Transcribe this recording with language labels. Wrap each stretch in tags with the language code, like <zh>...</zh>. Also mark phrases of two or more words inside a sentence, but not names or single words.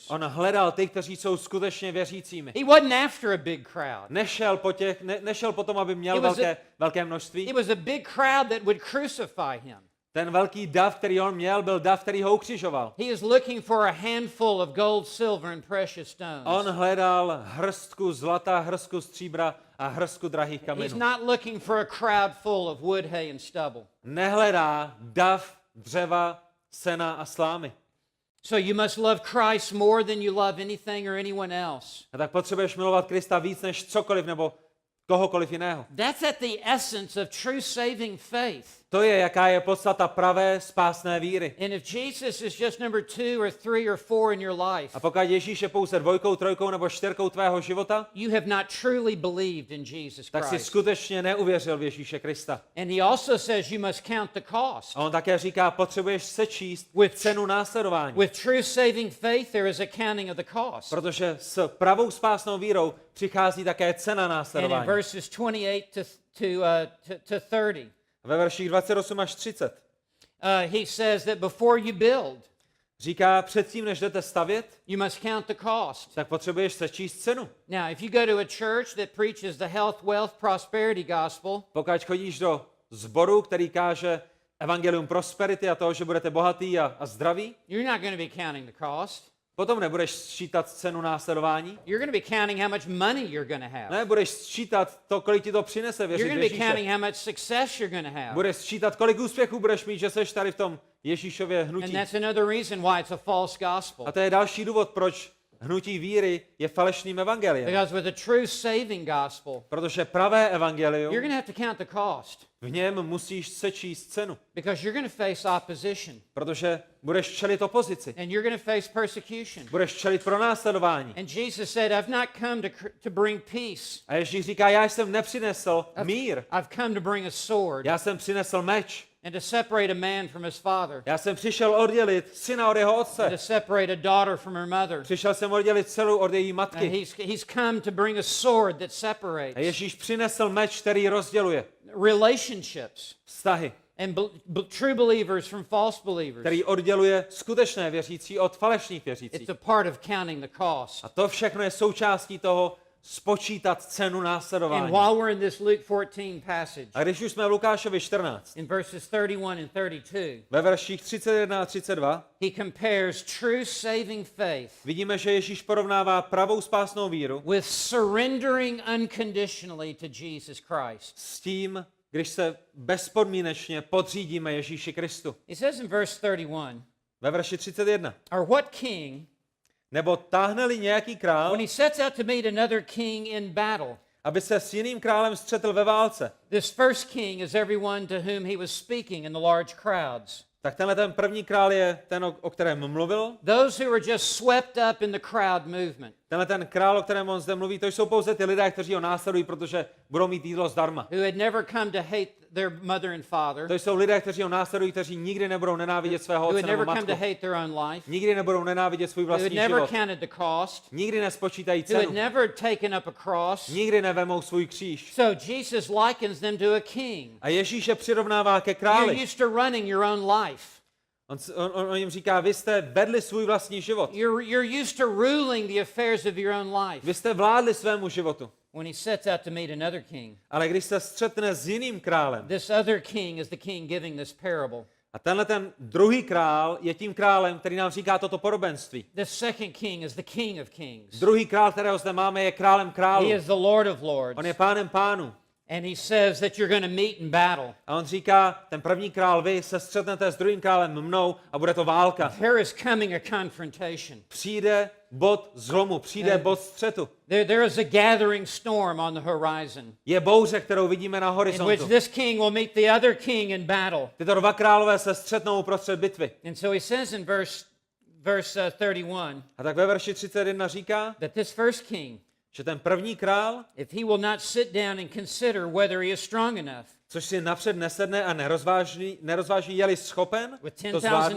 <cs>On hledal ty, kteří jsou skutečně věřícími.</cs> <en>He wasn't after a big crowd.</en> <cs>Nešel po tom, aby měl</cs> <en>It was</en> <cs>velké množství.</cs> <en>It was a big crowd that would crucify him.</en> <cs>Ten velký dav, který on měl, byl dav, který ho ukřižoval.</cs> <en>He is looking for a handful of gold, silver and precious stones.</en> <cs>On hledal hrstku zlata, hrstku stříbra a hrstku drahých</cs> <en>He's</en> <cs>kamenů.</cs> <en>not looking for a crowd full of wood, hay and stubble.</en> <cs>Nehledá dav, dřeva, sena a slámy.</cs> <en>So you must love Christ more than you love anything or anyone else.</en> <cs>A tak potřebuješ milovat Krista víc než cokoliv nebo kohokoliv jiného.</cs> <en>That's at the essence of true saving faith.</en> <cs>To je, jaká je podstata pravé spásné víry.</cs> <en>And if Jesus is just number 2 or 3 or 4 in your life,</en> <cs>A pokud Ježíš je pouze 2, 3 nebo 4 tvého života,</cs> <en>you have not truly believed in Jesus</en> <cs>tak si</cs> <en>Christ.</en> <cs>skutečně neuvěřil v Ježíše Krista.</cs> <en>And he also says you must count the cost.</en> <cs>A on také říká, potřebuješ sečíst cenu následování.</cs> <en>With true saving faith, there is a counting of the cost.</en> <cs>Protože s pravou spásnou vírou přichází také cena</cs> <en>And in</en> <cs>následování.</cs> <en>verses 28 to 30,</en> <cs>Ve verších 28 až 30</cs> <en>he says that before you build,</en> <cs>říká, předtím, než jdete stavět,</cs> <en>you must count the cost.</en> <cs>tak potřebuješ sečíst cenu.</cs> <en>Now, if you go to a church that preaches the health, wealth, prosperity gospel,</en> <cs>Pokud chodíš do sboru, který káže evangelium prosperity a toho, že budete bohatý a zdraví,</cs> <en>you're not going to be counting the cost.</en> <cs>potom nebudeš sčítat cenu následování,</cs> <en>You're going to be counting how much money you're going to have.</en> <cs>ne, budeš sčítat to, kolik ti to přinese</cs> <en>You're</en> <cs>věřit</cs> <en>going to be counting</en> <cs>Ježíše.</cs> <en>how much success you're going to have.</en> <cs>Budeš sčítat, kolik úspěchů budeš mít, že seš tady v tom Ježíšově</cs> <en>And</en> <cs>hnutí.</cs> <en>that's another reason why it's a false gospel.</en> <cs>A to je další důvod, proč hnutí víry je falešným evangeliem.</cs> <en>Because with a true saving gospel,</en> <cs>Protože pravé</cs> <en>you're</en> <cs>evangelium,</cs> <en>going to have to count the cost.</en> <cs>v něm musíš sečíst cenu.</cs> <en>Because you're going to face opposition.</en> <cs>Protože budeš čelit opozici.</cs> <en>And you're going to face persecution.</en> <cs>Budeš čelit pronásledování.</cs> <en>And Jesus said, I've not come to bring peace.</en> <cs>A Ježíš říká, já jsem nepřinesl mír.</cs> <en>I've come to bring a sword</en> <cs>Já jsem přinesl meč.</cs> <en>and to separate a man from his father.</en> <cs>Já jsem přišel oddělit syna od jeho</cs> <en>And</en> <cs>otce.</cs> <en>to separate a daughter from her mother.</en> <cs>Přišel jsem oddělit celou od její</cs> <en>And</en> <cs>matky.</cs> <en>he's come to bring a sword that</en> <cs>A</cs> <en>separates</en> <cs>Ježíš přinesl meč, který rozděluje</cs> <en>relationships</en> <cs>vztahy,</cs> <en>and true believers from false believers.</en> <cs>který odděluje skutečné věřící od falešných věřících.</cs> <en>It's a part of counting the cost.</en> <cs>A to všechno je součástí toho spočítat cenu</cs> <en>And</en> <cs>následování.</cs> <en>while we're in this Luke 14 passage,</en> <cs>A když už jsme v Lukášovi 14,</cs> <en>in verses 31 and 32,</en> <cs>ve verších 31 a 32,</cs> <en>he compares true saving faith</en> <cs>vidíme, že Ježíš porovnává pravou spásnou víru</cs> <en>with surrendering unconditionally to Jesus Christ.</en> <cs>s tím, když se bezpodmínečně podřídíme Ježíši Kristu.</cs> <en>He says in verse 31,</en> <cs>Ve verši 31.</cs> <en>or what king,</en> <cs>Nebo táhne-li nějaký král,</cs> <en>when he sets out to meet another king in battle,</en> <cs>aby se s jiným králem střetl ve válce,</cs> <en>this first king is everyone to whom he was speaking in the large crowds.</en> <cs>Tak tenhle ten první král je ten, o kterém mluvil.</cs> <en>Those who were just swept up in the crowd movement.</en> <cs>Tenhle ten král, o kterém on zde mluví, to jsou pouze ty lidé, kteří ho následují, protože budou mít jídlo zdarma.</cs> <en>Who had never come to hate their mother and father.</en> <cs>To jsou lidé, kteří ho následují, kteří nikdy nebudou nenávidět svého</cs> <en>Who</en> <cs>otce</cs> <en>had</en> <cs>nebo</cs> <en>never come</en> <cs>matku.</cs> <en>to hate their own life.</en> <cs>Nikdy nebudou nenávidět svůj</cs> <en>Who had</en> <cs>vlastní</cs> <en>never</en> <cs>život.</cs> <en>counted the cost.</en> <cs>Nikdy nespočítají</cs> <en>Who had</en> <cs>cenu.</cs> <en>never taken up a cross.</en> <cs>Nikdy nevemou svůj kříž.</cs> <en>So Jesus likens them to a king.</en> <cs>A Ježíš je přirovnává ke</cs> <en>You're</en> <cs>králi.</cs> <en>used to running your own life.</en> <cs>On jim říká, vy jste vedli svůj vlastní život.</cs> <en>You're used to ruling the affairs of your own life.</en> <cs>Vy jste vládli svému životu.</cs> <en>When he sets out to meet another king,</en> <cs>Ale když se střetne s jiným králem,</cs> <en>this other king is the king giving this parable.</en> <cs>a tenhle ten druhý král je tím králem, který nám říká toto podobenství.</cs> <en>This second king is the king of kings.</en> <cs>Druhý král, kterého zde máme, je králem králů.</cs> <en>He is the Lord of lords.</en> <cs>On je pánem pánů.</cs> <en>And he says that you're going to meet in battle.</en> <cs>A on říká, ten první král, vy se střetnete s druhým králem mnou a bude to válka.</cs> <en>There is coming a confrontation.</en> <cs>Přijde bod zlomu, přijde bod střetu.</cs> <en>There is a gathering storm on the horizon,</en> <cs>Je bouře, kterou vidíme na</cs> <en>in which</en> <cs>horizontu.</cs> <en>this king will meet the other king in battle.</en> <cs>Tyto dva králové se střetnou uprostřed bitvy.</cs> <en>And so he says in verse 31</en> <cs>A tak ve verši 31 říká,</cs> <en>that this first king,</en> <cs>že ten první král,</cs> <en>if he will not sit down and consider whether he is strong enough</en> <cs>což si napřed nesedne a nerozváží, je-li schopen</cs> <en>with</en> <cs>to 10,000 zvládnout,</cs>